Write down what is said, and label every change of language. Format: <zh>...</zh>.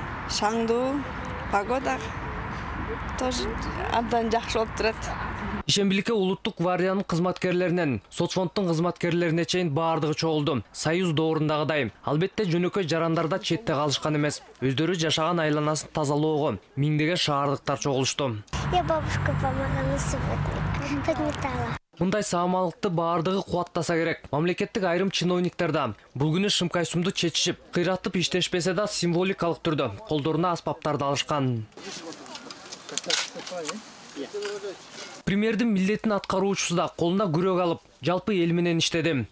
<ky>Шаңдуу,</ky> <ru>погода тоже</ru> <ky>абдан жакшы болуп турат. Ишембиликке улуттук гвардиянын кызматкерлеринен, соцфонддун кызматкерлерине чейин баардыгы чогулду. Союз доорындагыдай. Албетте жөнөкөй жарандарда четте калышкан эмес. Өздөрү жашаган айланасын тазалоого миңдеген шаардыктар чогулушту.</ky> <ru>Я бабушка помогала подметала.</ru> <ky>Мындай саамалыкты баардыгы кубаттаса керек. Мамлекеттик айрым чиновниктер да бул күнү шымкай сумду чечишип, кыйратып иштешпесе да символикалык түрдө колдоруна аспаптарды алышкан. Премьердин милдетин аткаруучусу да колуна күрөк алып, жалпы эл менен иштеди.</ky>